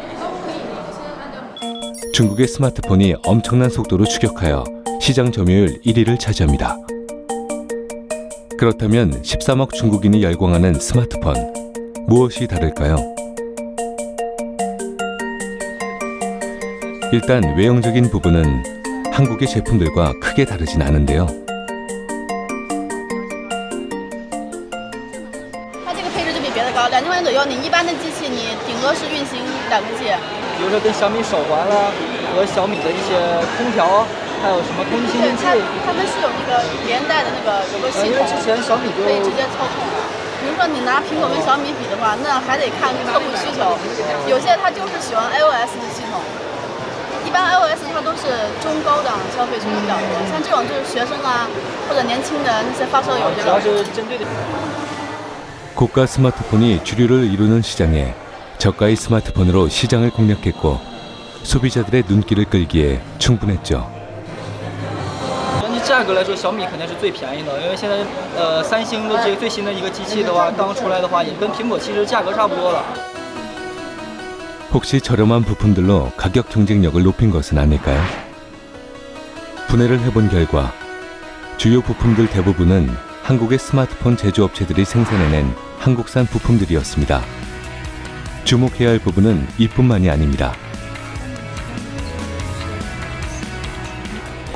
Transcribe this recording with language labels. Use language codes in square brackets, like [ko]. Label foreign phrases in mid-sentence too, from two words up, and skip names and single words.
[ko] 중국의 스마트폰이 엄청난 속도로 추격하여 시장 점유율 1위를 차지합니다. 그렇다면 13억 중국인이 열광하는 스마트폰, 무엇이 다를까요? 일단 외형적인 부분은 한국의 제품들과 크게 다르진 않은데요. [zh] 它这个配置就比别的高，2000块钱左右，你一般的机器你顶多是运行2个G。比如说跟小米手环啦，和小米的一些空调，还有什么空气清新器，他们是有那个连带的那个有个系统，因为之前小米就可以直接操控。比如说你拿苹果跟小米比的话，那还得看客户需求，有些他就是喜欢 iOS 的系统。一般 iOS 它都是中高档消费群比较多，像这种就是学生啊或者年轻的那些发烧友这种。 [ko] 고가 스마트폰이 주류를 이루는 시장에 저가의 스마트폰으로 시장을 공략했고 소비자들의 눈길을 끌기에 충분했죠. [zh] 价格来说，小米肯定是最便宜的，因为现在三星的这个最新的一个机器的话，刚出来的话也跟苹果其实价格差不多了。 [ko] 혹시 저렴한 부품들로 가격 경쟁력을 높인 것은 아닐까요? 분해를 해본 결과 주요 부품들 대부분은 한국의 스마트폰 제조업체들이 생산해낸 한국산 부품들이었습니다. 주목해야 할 부분은 이뿐만이 아닙니다.